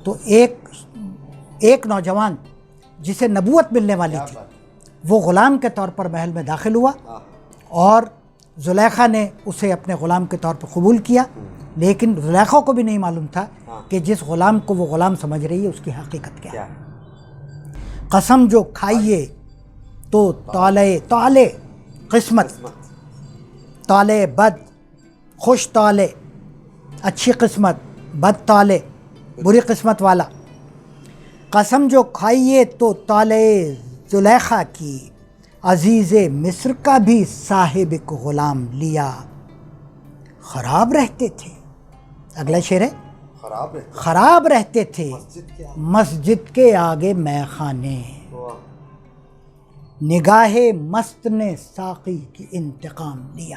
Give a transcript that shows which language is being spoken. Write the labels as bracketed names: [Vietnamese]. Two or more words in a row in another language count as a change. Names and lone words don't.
[Urdu] تو ایک نوجوان جسے نبوت ملنے والی تھی وہ غلام کے طور پر محل میں داخل ہوا، اور زلیخا نے اسے اپنے غلام کے طور پر قبول کیا، لیکن زلیخا کو بھی نہیں معلوم تھا کہ جس غلام کو وہ غلام سمجھ رہی ہے اس کی حقیقت کیا ہے۔ قسم جو کھائیے تو طالع قسمت، طالع بد، خوش طالع، اچھی قسمت، بد طالع، بری قسمت والا۔ قسم جو کھائیے تو طالع زلیخا کی، عزیز مصر کا بھی صاحب ایک غلام لیا۔ خراب رہتے تھے، اگلا شعر ہے، خراب رہتے تھے مسجد کے آگے میں خانے، نگاہ مست نے ساقی کی انتقام لیا۔